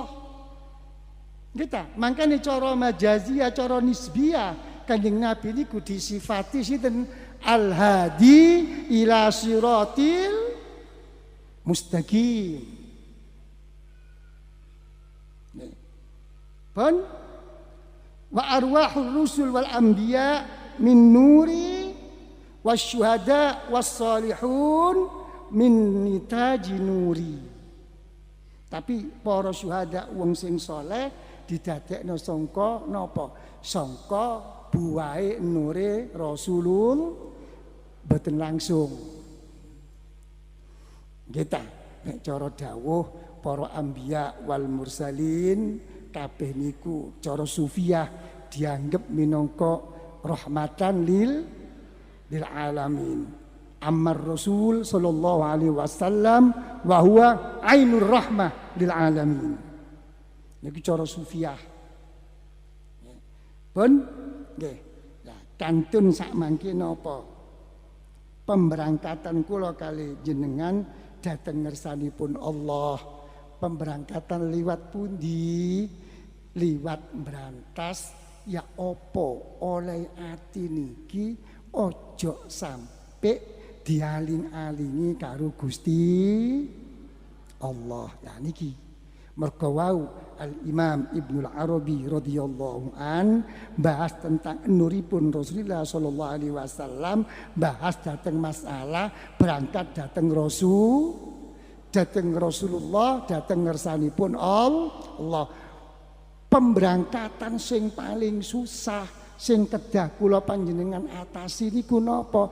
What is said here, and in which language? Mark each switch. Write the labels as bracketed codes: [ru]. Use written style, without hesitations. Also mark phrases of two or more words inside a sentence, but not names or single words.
[jv] Kita mangkane cara majaziyah, cara nisbiyah Kanjeng Nabi niku disifati sinten [ar] الهادي إلى الصراط المستقيم. Pun وأرواح الرسل والأنبياء من نوري والشهداء والصالحون من نتاج نوري. [jv] Tapi para syuhada wong sing saleh didadekno sangka napa? Sangka buahe nure Rasulul boten langsung. Kita nek cara dawuh para [ar] الأنبياء والمرسلين [jv] kabeh niku cara sufiyah dianggep minangka [ar] رحمة للعالمين. أما الرسول صلى الله عليه وسلم وهو عين الرحمة للعالمين. [jv] Niki cara sufiyah. Pun nggih. Lah kantun sak mangke napa? Pemberangkatan kula kali jenengan dhateng ngersanipun Allah. Pemberangkatan liwat pundi? Liwat berantas ya opo oleh ati niki ojo sampai dialing-alingi karo Gusti Allah. Nah niki mergo wau Al-Imam Ibnul Arabi [ar] رضي الله عن [jv] bahas tentang nuripun Rasulullah [ar] صلى الله عليه وسلم, [jv] bahas dateng masalah berangkat dateng Rasulullah, dateng ngersanipun Allah. Pemberangkatan sing paling susah sing kedah kula panjenengan atasi niku napa?